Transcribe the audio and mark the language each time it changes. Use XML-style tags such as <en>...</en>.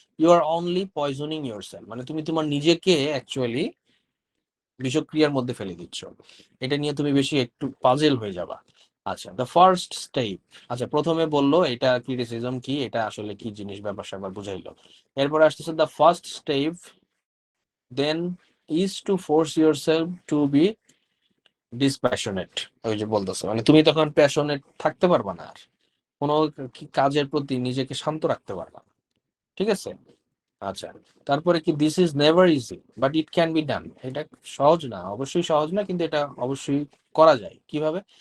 <en>you are only poisoning yourself,</en> <bn>মানে তুমি তোমার নিজেকে অ্যাকচুয়ালি বিষক্রিয়ার মধ্যে ফেলে দিচ্ছ। এটা নিয়ে তুমি বেশি একটু পাজেল হয়ে যাবা। আচ্ছা, দ্য ফার্স্ট স্টেপ। আচ্ছা, প্রথমে বললো এটা ক্রিটিসিজম কি, এটা আসলে কি জিনিস, ব্যাপার স্যাপার বুঝাইলো। এরপর আসতেছে the first step, then</bn> <en>is to force yourself to be dispassionate.</en> <bn>ওই যে বলতেছে মানে তুমি তখন প্যাশনেট থাকতে পারবা না, আর কোনো কাজের প্রতি নিজেকে শান্ত রাখতে পারবা না, ঠিক আছে? আচ্ছা, তারপরে কি</bn> <en>this is never easy but it can be done,</en> <bn>এটা সহজ না, অবশ্যই সহজ না, কিন্তু এটা অবশ্যই করা যায়। কিভাবে?</bn>